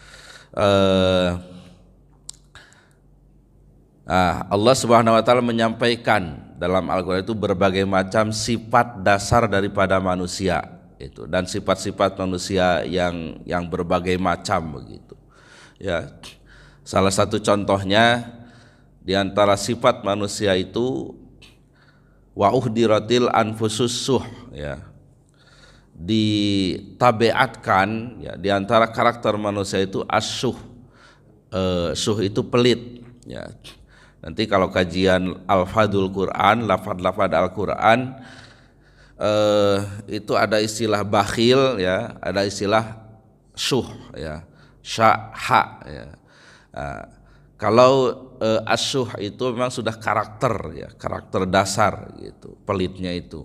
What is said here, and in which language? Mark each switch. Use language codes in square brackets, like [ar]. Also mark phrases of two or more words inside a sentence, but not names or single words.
[id] Allah Subhanahu wa taala menyampaikan dalam Al-Qur'an itu berbagai macam sifat dasar daripada manusia itu, dan sifat-sifat manusia yang berbagai macam begitu ya. Salah satu contohnya di antara sifat manusia itu [ar] وأحضرت الأنفس الشح [id] ya, ditabiatkan ya, di antara karakter manusia itu asyuh. Suh itu pelit ya. Nanti kalau kajian [ar] ألفاظ القرآن, [id] lafad-lafad Al-Quran, itu ada istilah bakhil ya, ada istilah syuh ya, sya'ha ya. Kalau asyuh itu memang sudah karakter ya, karakter dasar gitu, pelitnya itu.